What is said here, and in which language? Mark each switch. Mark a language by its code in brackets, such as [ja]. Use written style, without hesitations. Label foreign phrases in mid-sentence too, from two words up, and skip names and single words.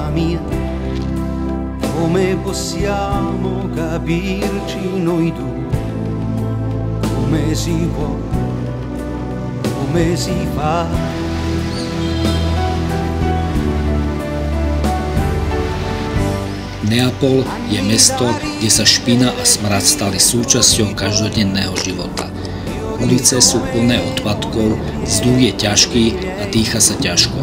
[it] mia, come possiamo capirci noi due, come si può, come si fa. [sk] Neapol je mesto, kde sa špina a smrad stali súčasťou každodenného života. Ulice sú plné odpadkov, vzduch je ťažký a dýcha sa ťažko.